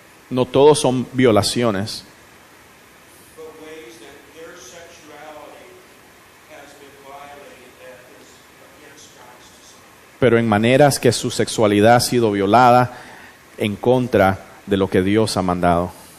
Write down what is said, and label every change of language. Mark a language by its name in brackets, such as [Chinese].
[Spanish] No todos son violaciones, [English] but ways that their sexuality has been violated that is against God's design. [Spanish] pero en maneras que su sexualidad ha sido violada en contra de lo que Dios ha mandado.